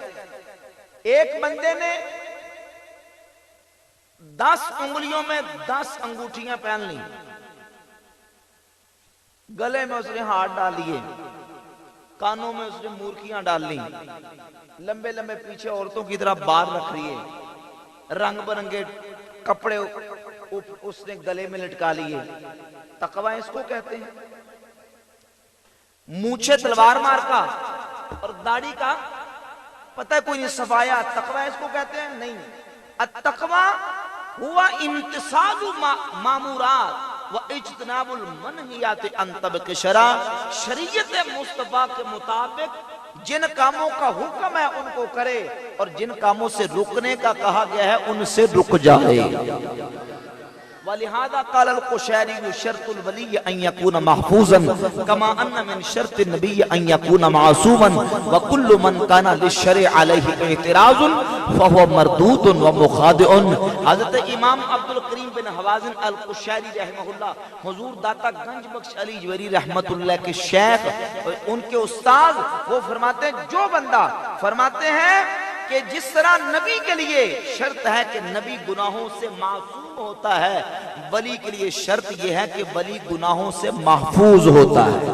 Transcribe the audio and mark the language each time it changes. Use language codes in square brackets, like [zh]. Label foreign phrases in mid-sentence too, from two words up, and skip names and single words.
[ur] ایک بندے نے 10 انگلیوں میں 10 انگوٹھیاں پہن لی، گلے میں اس نے ہاتھ ڈال لیے، کانوں میں اس نے مورکیاں ڈال لی، لمبے لمبے پیچھے عورتوں کی طرح بال رکھ رہی ہے، رنگ برنگے کپڑے اس نے گلے میں لٹکا لیے. تقوی اس کو کہتے ہیں. مونچھے تلوار مار کا اور داڑھی کا پتہ کوئی نہیں صفایا، تقوی اس کو کہتے ہیں؟ [ar] نہیں. التقوی ہوا امتثال مامورات و اجتناب المنہیات عن طبق الشرع. [ur] شریعت مصطفیٰ کے مطابق جن کاموں کا حکم ہے ان کو کرے، اور جن کاموں سے رکنے کا کہا گیا ہے ان سے رک جائے. [ar] ولہذا قال القشیری شرط الولی ان یکون محفوظا کما ان من شرط النبی ان یکون معصوما وکل من کان للشرع علیہ اعتراض فهو مردود ومخادع. [ur] حضرت امام عبد الکریم بن حوازن القشیری رحمہ اللہ، حضور داتا گنج بخش علی جویری رحمت اللہ کے شیخ، ان کے استاد، وہ فرماتے ہیں جو بندہ فرماتے ہیں کہ جس طرح نبی کے لیے شرط ہے کہ نبی گناہوں سے معصوم ہوتا ہے، ولی کے لیے شرط یہ ہے کہ ولی گناہوں سے محفوظ ہوتا ہے.